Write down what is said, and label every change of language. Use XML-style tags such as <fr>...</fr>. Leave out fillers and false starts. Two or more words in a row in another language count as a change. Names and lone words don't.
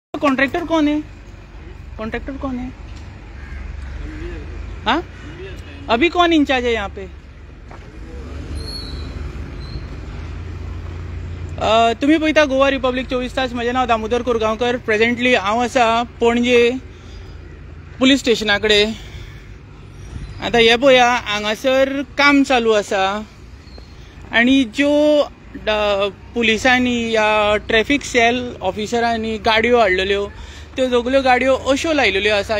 <hi>कॉन्ट्रैक्टर कौन है? कॉन्ट्रैक्टर कौन है? हाँ, अभी कौन इंचार्ज है यहाँ पे?</hi> <kok>तुम्ही पळयता गोवा रिपब्लिक 24 तास. म्हजें नांव दामोदर कोरगांवकर. प्रेझेंटली हांव आसा पणजे पुलीस स्टेशना कडेन. आतां हे पळया, हांगासर काम चालू आसा आनी ज्यो पुलिसांनी या</kok> <en>traffic cell</en> <kok>ऑफिसरांनी गाडयो हाडलेल्यो त्यो सगल्यो गाडयो अश्यो लायलेल्यो आसा.</kok>